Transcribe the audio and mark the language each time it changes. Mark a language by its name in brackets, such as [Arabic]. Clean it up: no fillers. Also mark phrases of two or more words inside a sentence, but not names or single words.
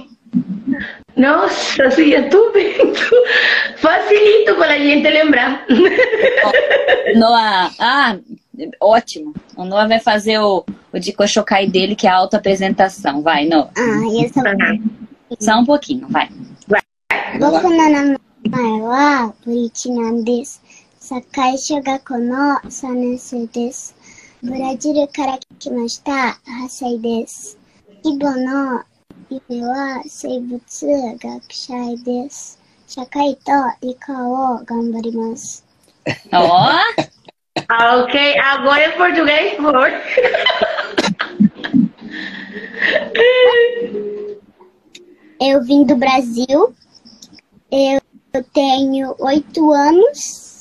[Portuguese] Nossa, sim, eu tô vendo. Facilito para a gente lembrar. Noah, ótimo. O Noah vai fazer o de Cochocai dele, que é a autoapresentação. Vai, Noah. Eu sou Só um pouquinho, vai. [Japanese] 僕の名前はBurichiなんです. Sakai shogako no 3年生です。ブラジルから来ました8歳です。義母の夢は生物学者です。社会と理科を頑張ります。 [Portuguese] Ó, Ok, agora é português, por favor. Eu vim do Brasil. Eu tenho 8 anos.